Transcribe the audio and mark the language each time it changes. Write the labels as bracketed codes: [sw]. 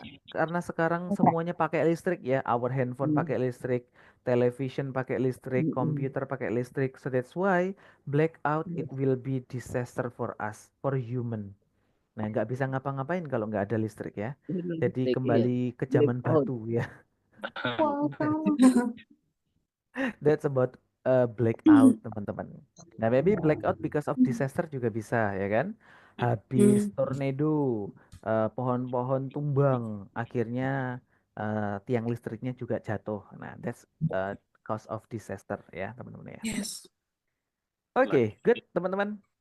[id] karena sekarang semuanya pakai listrik ya. Our handphone pakai listrik, television pakai listrik, komputer pakai listrik. [en] So that's why blackout it will be disaster for us, for human. [id] Nah, nggak bisa ngapa-ngapain kalau nggak ada listrik ya. Jadi Listrik, iya. kembali ke zaman [en] Blackout. [id] batu ya. [en] That's about blackout, teman-teman. Nah, maybe blackout because of disaster [id] juga bisa, ya kan? Habis tornado, pohon-pohon tumbang, akhirnya tiang listriknya juga jatuh. [en] Nah, that's cause of disaster ya, teman-teman ya. Yes. Oke, good, teman-teman.